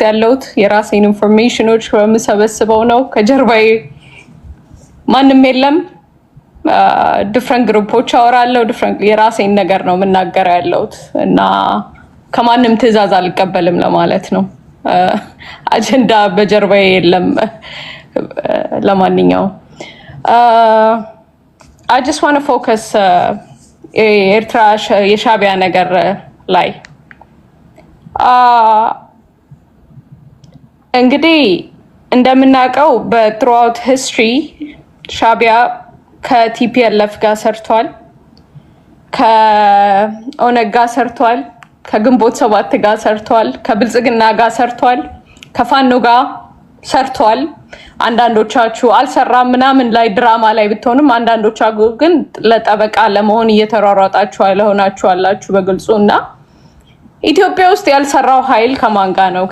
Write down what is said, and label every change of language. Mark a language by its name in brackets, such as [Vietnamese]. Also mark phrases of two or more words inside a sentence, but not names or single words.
[Amharic] ያለሁት። የራሴን ኢንፎርሜሽኖች ከምሰበስበው ነው። ከጀርባዬ ማንም የለም። ዲፍረንት ግሩፖች አወራለሁ። ዲፍረንት የራሴን ነገር ነው የምናገረው ያለሁት እና ከማንም ትዕዛዝ አልቀበልም ለማለት ነው። አጀንዳ በጀርባዬ የለም። ለማንኛውም [English] I just want to focus [Amharic] ኤርትራ የሻቢያ ነገር ላይ እንግዲህ እንደምናውቀው በ [English] throughout history [Amharic] ሻቢያ ከቲፒኤልኤፍ ጋር ሰርቷል፣ ከኦነግ ጋር ሰርቷል፣ ከግንቦት ሰባት ጋር ሰርቷል፣ ከብልጽግና ጋር ሰርቷል፣ ከፋኖ ጋር ሰርቷል። አንዳንዶቻችሁ አልሰራም ምናምን ላይ ድራማ ላይ ብትሆንም አንዳንዶቻችሁ ግን ለጠበቃ ለመሆን እየተሯሯጣችሁ ያለሆናችሁ አላችሁ በግልጹ። እና ኢትዮጵያ ውስጥ ያልሰራው ኃይል ከማን ጋር ነው?